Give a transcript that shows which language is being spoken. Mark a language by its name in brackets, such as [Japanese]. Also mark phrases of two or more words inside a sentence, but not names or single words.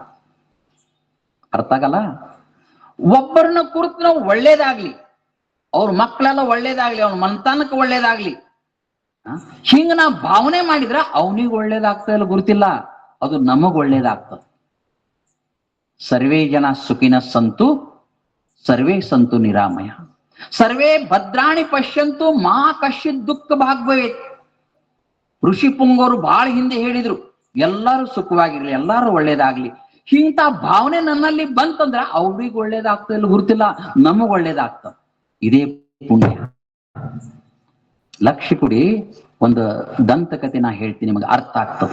[Kannada] ಅರ್ಥ ಆಗಲ್ಲ. ಒಬ್ಬರನ್ನ ಕುರಿತು ನಾವು ಒಳ್ಳೇದಾಗ್ಲಿ, ಅವ್ರ ಮಕ್ಕಳೆಲ್ಲ ಒಳ್ಳೇದಾಗ್ಲಿ, ಅವ್ನ ಮನ್ತನಕ್ಕೆ ಒಳ್ಳೇದಾಗ್ಲಿ, ಹಿಂಗ ನಾ ಭಾವನೆ ಮಾಡಿದ್ರ ಅವನಿಗೆ ಒಳ್ಳೇದಾಗ್ತಾ ಇಲ್ಲ ಗುರುತಿಲ್ಲ, ಅದು ನಮಗ್ ಒಳ್ಳೇದಾಗ್ತದ. [Sanskrit] ಸರ್ವೇ ಜನ ಸುಖಿನ ಸಂತು ಸರ್ವೇ ಸಂತು ನಿರಾಮಯ, ಸರ್ವೇ ಭದ್ರಾಣಿ ಪಶ್ಯಂತು ಮಾ ಕಶ್ಚಿತ್ ದುಃಖ ಭಾಗ್ಭವೇತ್. [Kannada] ಋಷಿ ಪುಂಗವರು ಬಹಳ ಹಿಂದೆ ಹೇಳಿದ್ರು, ಎಲ್ಲರೂ ಸುಖವಾಗಿರ್ಲಿ, ಎಲ್ಲರೂ ಒಳ್ಳೇದಾಗ್ಲಿ. ಇಂಥ ಭಾವನೆ ನನ್ನಲ್ಲಿ ಬಂತಂದ್ರ ಅವ್ರಿಗೆ ಒಳ್ಳೇದಾಗ್ತಾ ಇಲ್ಲ ಗುರುತಿಲ್ಲ, ನಮಗ್ ಒಳ್ಳೇದಾಗ್ತದ. ಇದೇ ಪುಣ್ಯ. ಲಕ್ಷ್ಯ ಕೊಡಿ, ಒಂದು ದಂತಕತೆ ನಾ ಹೇಳ್ತೀನಿ, ನಿಮಗೆ ಅರ್ಥ ಆಗ್ತದ.